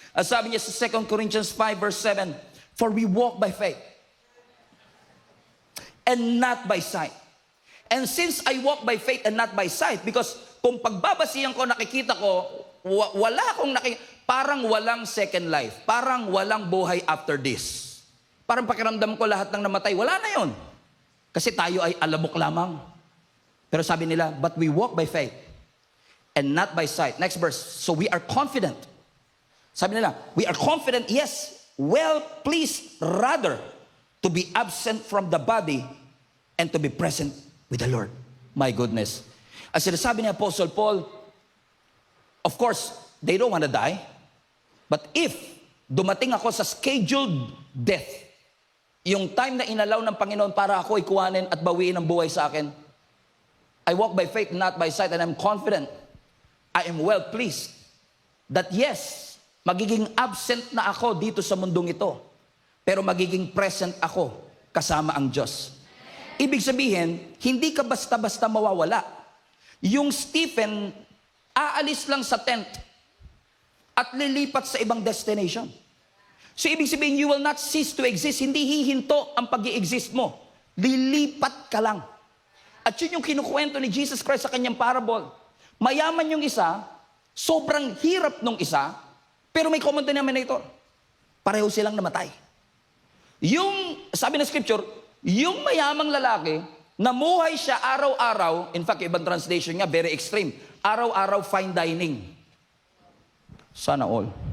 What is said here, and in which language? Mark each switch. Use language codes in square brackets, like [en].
[tl] Sabi niya sa [en] 2 Corinthians 5 verse 7, for we walk by faith and not by sight. And since I walk by faith and not by sight, because [tl] kung pagbabasihan ko, nakikita ko, wala akong parang walang [en] second life, [tl] parang walang buhay [en] after this. [tl] Parang pakiramdam ko lahat ng namatay, wala na yon. Kasi tayo ay alamok lamang. Pero sabi nila, [en] but we walk by faith and not by sight. Next verse. So we are confident. [tl] Sabi nila, [en] we are confident, yes, well pleased rather to be absent from the body and to be present with the Lord. My goodness. [tl] As sinasabi ni [en] Apostle Paul, of course, they don't want to die. But if [tl] dumating ako sa scheduled death, yung time na inalaw ng Panginoon para ako ikuhanin at bawiin ang buhay sa akin, [en] I walk by faith, not by sight, and I'm confident, I am well pleased, that yes, [tl] magiging absent na ako dito sa mundong ito, pero magiging present ako kasama ang Diyos. Ibig sabihin, hindi ka basta-basta mawawala. Yung Stephen, aalis lang sa tent at lilipat sa ibang destination. So ibig sabihin, [en] you will not cease to exist. [tl] Hindi hihinto ang pag-i-exist mo. Lilipat ka lang. At yun yung kinukwento ni Jesus Christ sa kanyang parable. Mayaman yung isa, sobrang hirap nung isa, pero may common denominator. Pareho silang namatay. Yung, sabi ng scripture, yung mayamang lalaki, namuhay siya araw-araw, in fact, ibang translation niya, [en] very extreme, [tl] araw-araw fine dining. Sana all.